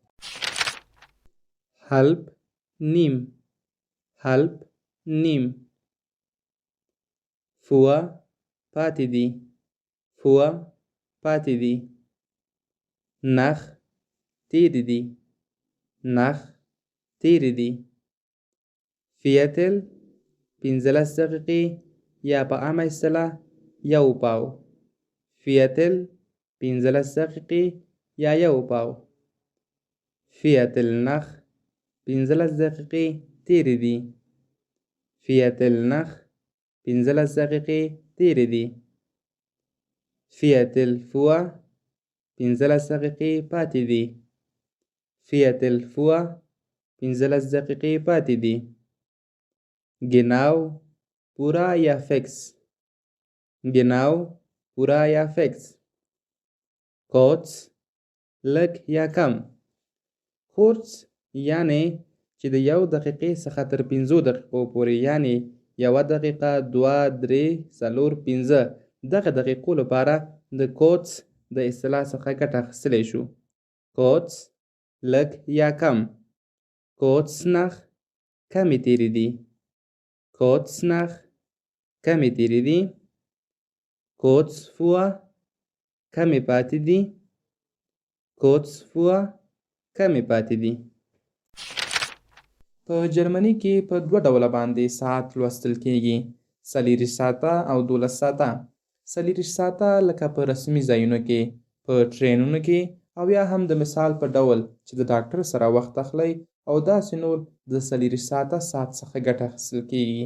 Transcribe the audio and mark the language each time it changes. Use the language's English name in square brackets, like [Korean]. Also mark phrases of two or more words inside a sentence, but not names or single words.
[Pashto] halb نیم halb نیم vor پاتې دي vor پاتې دي nach تیرې دي nach تیرې دي viertel 15 دقیقې یا په عامه اصطلاح یو پاو viertel 15 دقیقې یا یو پاو [German] viertel nach [Pashto] 15 دقیقې تیرې دي [German] viertel nach [Pashto] 15 دقیقې تیرې دي [German] viertel vor [Pashto] 15 دقیقې پاتې دي [German] viertel vor [Pashto] 15 دقیقې پاتې دي genau پورا یا فکس genau پورا یا فکس kurz لږ یا کم kurz یعنی چې د یو دقیقې څخه تر 15 دقیقو پورې، یعنی 1 دقیقه 2 3 4 5 دغه دقیقو لپاره د kurz د اصطلاح څخه ګټه اخیستلی شو. kurz لږ یا کم [German] kurz nach [Pashto] کمې تیرې دي [German] kurz nach [Pashto] کمې تیرې دي [German] kurz vor [Pashto] کمې پاتې دي [German] kurz vor [Pashto] کمې پاتې دي. په جرمني کې په دوه ډوله باندې ساعت لوستل کیږي، 40 ساعته او 12 ساعته. 40 ساعته لکه په رسمي ځایونو کې، په ټرینونو کې، او یا هم د مثال په ډول چې د ډاکټر سره وخت اخلي او داسې نور د 40 ساعته ساعت څخه ګټه اخیستل کیږي.